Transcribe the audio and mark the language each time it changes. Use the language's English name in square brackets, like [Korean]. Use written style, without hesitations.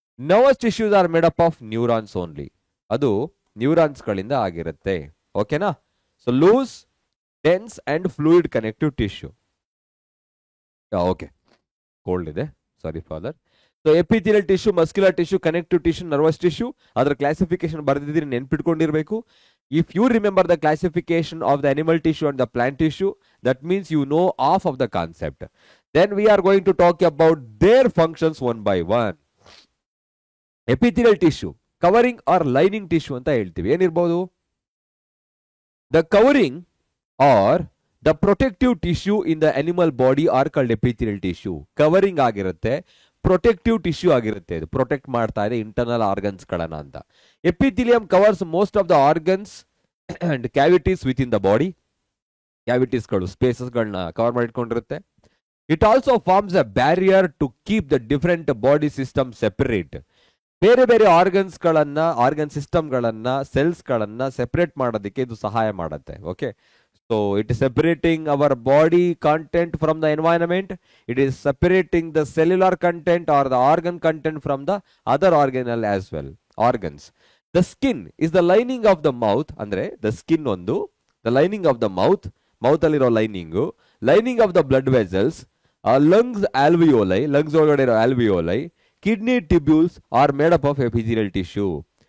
[English] Nervous tissues are made up of neurons only. [Kannada] ಅದು neurons ಗಳಿಂದ ಆಗಿರುತ್ತೆ. ಓಕೆನಾ? [English] So loose, dense and fluid connective tissue. Okay. Cold ಇದೆ. Sorry for that. So epithelial tissue, muscular tissue, connective tissue, nervous tissue. [Kannada] ಅದರ classification ಬರೆದಿದ್ದೀರಿ, ನೆನ್ಪಿಟ್ಕೊಂಡಿರ್ಬೇಕು. [English] If you remember the classification of the animal tissue and the plant tissue, that means you know half of the concept. Then we are going to talk about their functions one by one. Epithelial tissue, covering or lining tissue [Kannada] ಅಂತ ಹೇಳ್ತೀವಿ. ಏನಿರ್ಬೋದು? [English] The covering or the protective tissue in the animal body are called epithelial tissue. [Kannada] Covering ಆಗಿರುತ್ತೆ, protective tissue ಆಗಿರುತ್ತೆ. ಇದು protect ಮಾಡ್ತಾ ಇದೆ internal organs ಗಳನ್ನ ಅಂತ. [English] Epithelium covers most of the organs and cavities within the body. [Kannada] Cavities ಗಳು spaces ಗಳನ್ನ cover ಮಾಡಿಕೊಂಡಿರುತ್ತೆ. [English] It also forms a barrier to keep the different body system separate. [Kannada] ಬೇರೆ ಬೇರೆ ಆರ್ಗನ್ಸ್ ಗಳನ್ನ, organ system ಗಳನ್ನ, cells ಗಳನ್ನ separate ಮಾಡೋದಕ್ಕೆ ಇದು ಸಹಾಯ ಮಾಡುತ್ತೆ. [English] Okay, so it is separating our body content from the environment. It is separating the cellular content or the organ content from the other organelle as well, organs. The skin is the lining of the mouth. Andre the skin ondu, the lining of the mouth alliro lining of the blood vessels, lungs alveoli, [Kannada] lungs olgade iro alveoli, [English] kidney tubules are made up of epithelial tissue.